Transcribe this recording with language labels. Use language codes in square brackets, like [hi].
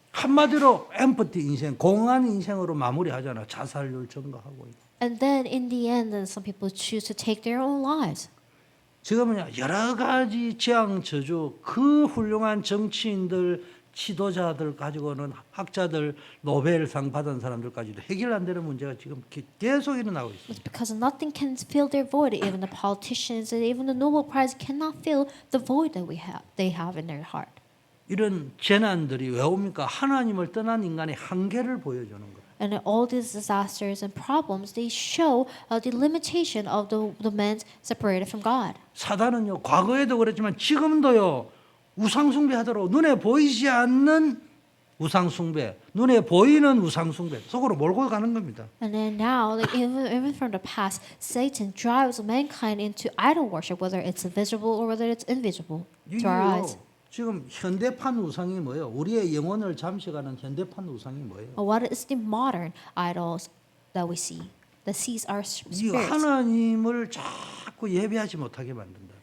[ko] 한마디로 엠프티 인생, 공허한 인생으로 마무리하잖아. 자살률 증가하고. [en] And then in the end, then some people choose to take their own lives. [ko] 지금은 여러 가지 재앙 저주, 그 훌륭한 정치인들, 지도자들 가지고는 학자들 노벨상 받은 사람들까지도 해결 안 되는 문제가 지금 계속 일어나고 있습니다. [en] It's because nothing can fill their void. Even the politicians and even the Nobel Prize cannot fill the void that they have in their heart. [ko] 이런 재난들이 왜 옵니까? 하나님을 떠난 인간의 한계를 보여주는 거예요. [en] And all these disasters and problems, they show the limitation of the man separated from God. [ko] 사단은요, 과거에도 그랬지만 지금도요, 우상숭배하도록 눈에 보이지 않는 우상숭배, 눈에 보이는 우상숭배 속으로 몰고 가는 겁니다. [en] And then now, like even from the past, Satan drives mankind into idol worship, whether it's visible or whether it's invisible to our eyes. [ko] 이게요, 지금 현대판 우상이 뭐예요? 우리의 영혼을 잠식하는 현대판 우상이 뭐예요? [en] What is the modern idols that we see that sees our [ko] 이 [en] spirits? [ko] 하나님을 자꾸 예배하지 못하게 만든다.